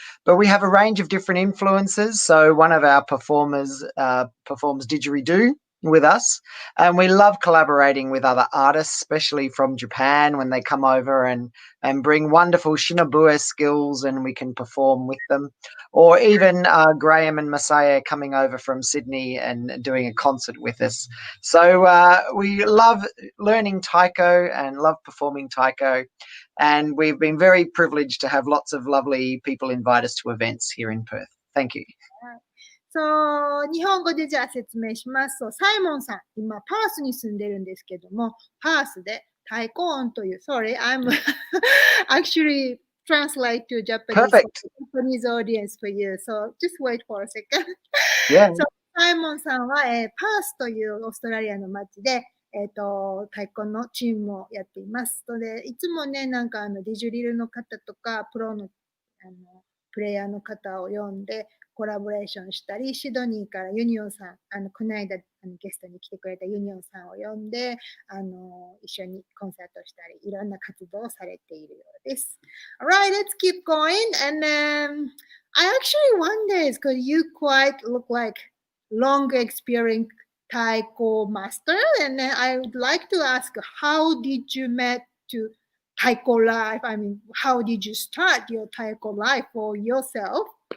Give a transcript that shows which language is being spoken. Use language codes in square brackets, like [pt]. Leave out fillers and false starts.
[en] But we have a range of different influences. So one of our performers performs didgeridoo with us, and we love collaborating with other artists, especially from Japan, when they come over and bring wonderful shinobue skills and we can perform with them, or even Graham and Messiah coming over from Sydney and doing a concert with us. So we love learning taiko and love performing taiko, and we've been very privileged to have lots of lovely people invite us to events here in Perth. Thank you. [ja] So, 日本語でじゃあ説明しますと、サイモンさん、今パースに住んでるんですけども、パースでタイコオンという、 [en] sorry, I'm actually translate to Japanese audience for you, so just wait for a second. Yeah. [ja] So, サイモンさんは、パースというオーストラリアの町で、太鼓のチームをやっています。ので、いつもね、なんかディジュリルの方とか、プロのプレイヤーの方を呼んで、コラボレーションしたり、シドニーからユニオンさん、この間ゲストに来てくれたユニオンさんを呼んで、一緒にコンサートしたり、いろんな活動をされているようです。 [en] Alright, let's keep going. And I actually wonder, because you quite look like long experience taiko master, and then I would like to ask, how did you met to taiko life? I mean, how did you start your taiko life for yourself?